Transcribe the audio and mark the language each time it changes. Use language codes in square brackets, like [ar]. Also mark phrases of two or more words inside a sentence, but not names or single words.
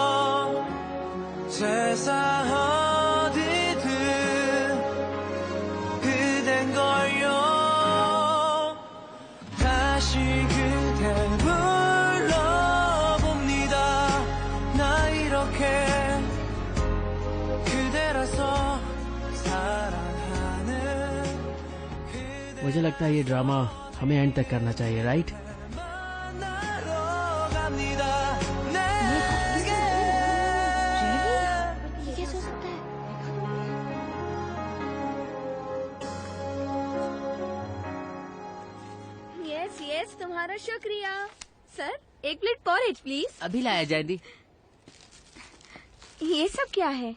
[ko] 세상 어디든 그댄 걸요 다시 그대 불러봅니다 나 이렇게 그대라서 사랑하는 그대 [hi] मुझे लगता है ये ड्रामा हमें एंड तक करना चाहिए, राइट? [ko] 만나러 갑니다 내게 [hi] ये कैसे हो सकता है? [en] yes yes, [hi] तुम्हारा शुक्रिया। सर, एक [en] plate porridge please. [hi] अभी लाया जयंती। ये सब क्या है?